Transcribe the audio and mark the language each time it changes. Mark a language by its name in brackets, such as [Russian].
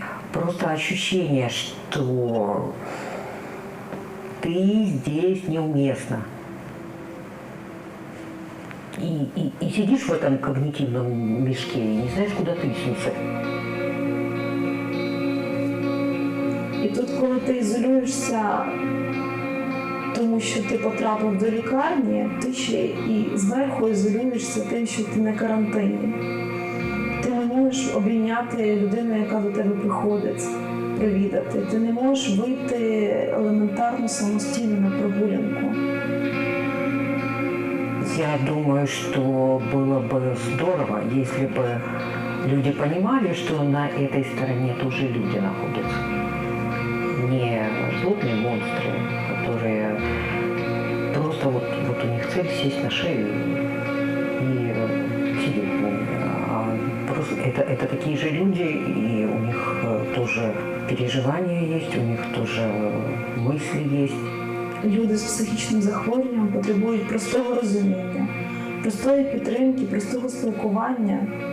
[Russian] Просто ощущение, что ты здесь неуместно. И сидишь в этом когнитивном мешке и не знаешь, куда тыснуться. [Ukrainian] І тут, коли ти ізолюєшся, тому що ти потрапив до лікарні, ти ще і зверху ізолюєшся тим, що ти на карантині. Ти не можеш обійняти людину, яка до тебе приходить, привідати. Ти не можеш вийти елементарно самостійно на прогулянку. [Russian] Я думаю, что было бы здорово, если бы люди понимали, что на этой стороне тоже люди находятся. Не злобные монстры, которые просто вот у них цель сесть на шею и сидеть. А просто это такие же люди, и у них тоже переживания есть, у них тоже мысли есть. [Ukrainian] Люди з психічним захворюванням потребують простого розуміння, простої підтримки, простого спілкування.